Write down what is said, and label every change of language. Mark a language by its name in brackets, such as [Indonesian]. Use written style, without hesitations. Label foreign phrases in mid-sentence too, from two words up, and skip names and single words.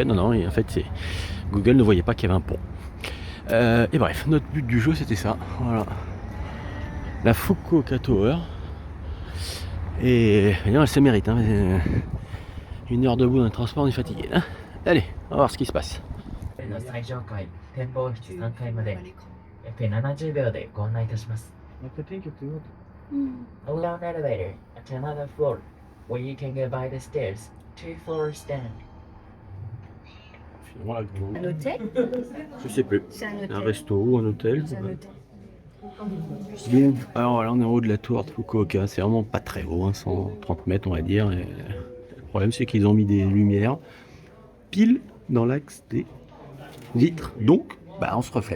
[French] Non, non, et en fait c'est Google ne voyait pas qu'il y avait un pont. Et bref, notre but du jeu c'était ça, voilà. La Fukuoka Tower. Et elle se mérite, hein. Une heure debout dans le transport, on est fatigué. Hein. Allez, on va voir ce qui se passe. [Japanese] 最上階、展望室3階まで約70秒でご案内いたします。 [English] Along elevator at another floor, where you can go by the stairs, 2 floors down. [French] Un hôtel? Je sais plus. C'est un hôtel. Un resto ou un hôtel. C'est un hôtel. Bon, alors là on est en haut de la tour de Fukuoka, c'est vraiment pas très haut, hein, 130 mètres on va dire. Et le problème c'est qu'ils ont mis des lumières pile dans l'axe des vitres, donc bah on se reflète.